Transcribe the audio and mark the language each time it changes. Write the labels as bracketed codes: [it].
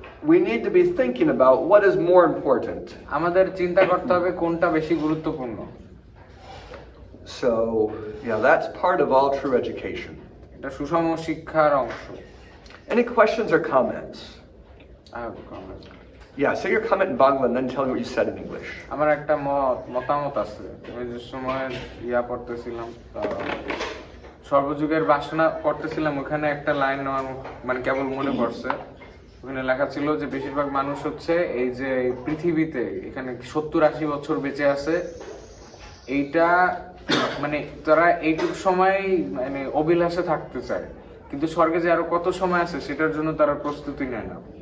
[en] We need to be thinking about what is more important. [bn] আমাদের চিন্তা করতে হবে কোনটা বেশি গুরুত্বপূর্ণ। [en] So, yeah, that's part of all true education. [bn] এটা সুষম শিক্ষার অংশ। [en] Any questions or comments? I have a comment. Yeah, say your comment in Bangla and then tell me what you said in English. [bn] আমার একটা মতামত আছে। আমি যে সময় পড়তেছিলাম, সর্বযুগের বাসনা পড়তেছিলাম, ওখানে একটা লাইন আমার মানে কেবল মনে পড়ছে। ওখানে লেখা ছিল যে বেশিরভাগ মানুষ হচ্ছে এই যে পৃথিবীতে এখানে 70-80 বছর বেঁচে আছে, এইটা মানে তারা এইটুকু সময় মানে অভিলাষে থাকতে চায়, কিন্তু স্বর্গে যে আরো কত সময় আছে সেটার জন্য তারা প্রস্তুতি নেয় না।